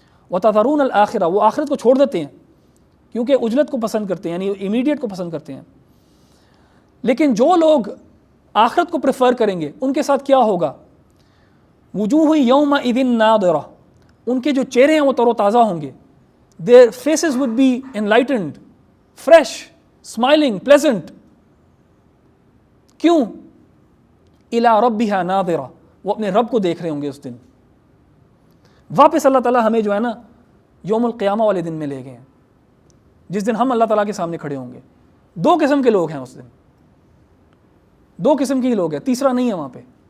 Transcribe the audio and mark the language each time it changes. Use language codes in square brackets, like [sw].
[ar] وَتَذَرُونَ الْآخِرَةَ، [ur] وہ آخرت کو چھوڑ دیتے ہیں کیونکہ عجلت کو پسند کرتے ہیں، یعنی امیڈیٹ کو پسند کرتے ہیں. لیکن جو لوگ آخرت کو پریفر کریں گے ان کے ساتھ کیا ہوگا؟ [ar] وجوہ یومئذ ناظرہ، [ur] ان کے جو چہرے ہیں وہ تر و تازہ ہوں گے. [en] their faces would be enlightened, fresh, smiling, pleasant. [ur] کیوں؟ [ar] الی ربہا ناظرہ، [ur] وہ اپنے رب کو دیکھ رہے ہوں گے اس دن. واپس اللہ تعالیٰ ہمیں جو ہے نا یوم القیامہ والے دن میں لے گئے ہیں، جس دن ہم اللہ تعالیٰ کے سامنے کھڑے ہوں گے. دو قسم کے لوگ ہیں اس دن، دو قسم کے ہی لوگ ہیں، تیسرا نہیں ہے وہاں پہ.